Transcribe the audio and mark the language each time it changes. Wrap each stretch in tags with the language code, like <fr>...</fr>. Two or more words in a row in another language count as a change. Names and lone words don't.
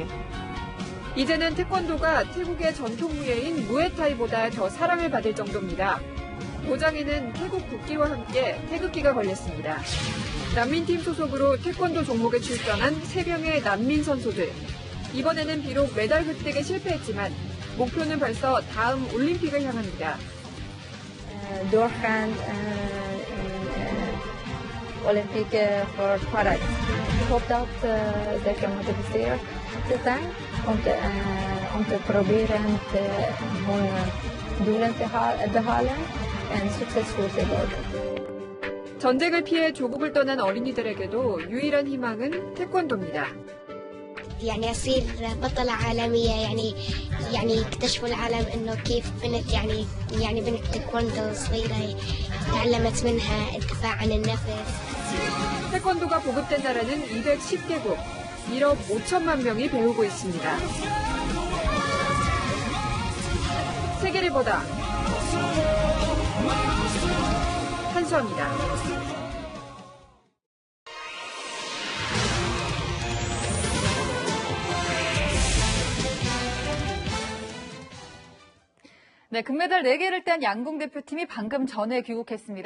<ko>이제는 태권도가 태국의 전통 무예인 무에타이보다 더 사랑을 받을 정도입니다. 도장에는 태국 국기와 함께 태극기가 걸렸습니다. 난민팀 소속으로 태권도 종목에 출전한 3명의 난민 선수들. 이번에는 비록 메달 획득에 실패했지만 목표는 벌써 다음 올림픽을 향합니다. doorgaan Olympic voor vooruit.</ko> <nl>Ik hoop dat ze gemotiveerd zijn om te proberen hun doelen te behalen en succesvol te worden.</nl> <ko>전쟁을 피해 조국을 떠난 어린이들에게도 유일한 희망은 태권도입니다.</ko> <ar>يعني أصير بطلة عالمية يعني يكتشفوا العالم إنه كيف بنت يعني بنت تايكوندو صغيرة تعلمت منها الدفاع عن النفس.</ar> <ko>태권도가 보급된 나라는 210개국, 1억 5천만 명이 배우고 있습니다. 세계를 보다 한수아입니다. 네, 금메달 4개를 딴 양궁 대표팀이 방금 전에 귀국했습니다.</ko>